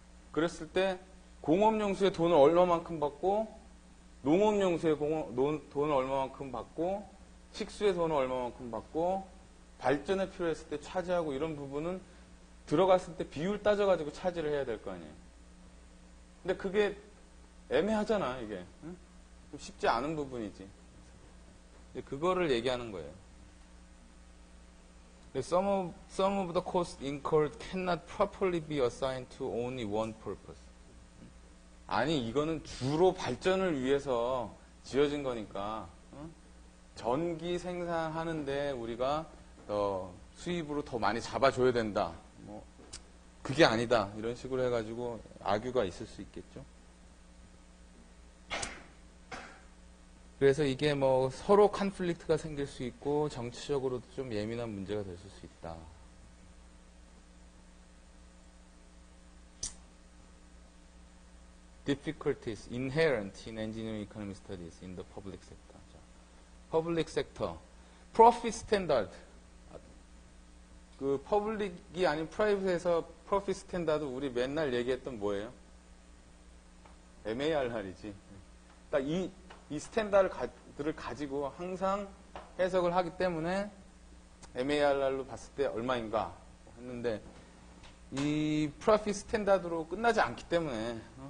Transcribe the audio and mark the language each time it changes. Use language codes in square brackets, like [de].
[ko] 그랬을 때 공업용수에 돈을 얼마만큼 받고 농업용수에 돈을 얼마만큼 받고 식수에 돈을 얼마만큼 받고 발전에 필요했을 때 차지하고 이런 부분은 들어갔을 때 비율 따져가지고 차지를 해야 될 거 아니에요. 근데 그게 애매하잖아 이게. 좀 쉽지 않은 부분이지. 그거를 얘기하는 거예요. [en] Some of the costs incurred cannot properly be assigned to only one purpose. [ko] 아니 이거는 주로 발전을 위해서 지어진 거니까 전기 생산하는데 우리가 수입으로 더 많이 잡아줘야 된다. 뭐 그게 아니다. 이런 식으로 해가지고 악유가 있을 수 있겠죠. 그래서 이게 뭐 서로 컨플릭트가 생길 수 있고 정치적으로도 좀 예민한 문제가 될 수 있다. [en] Difficulties inherent in engineering economy studies in the public sector. 자, public sector, profit standard. [ko] 그 퍼블릭이 아닌 프라이빗에서 profit standard 우리 맨날 얘기했던 뭐예요? MARR이지. 딱 이 스탠다드를 가지고 항상 해석을 하기 때문에 MARR로 봤을 때 얼마인가 했는데 이 프로핏 스탠다드로 끝나지 않기 때문에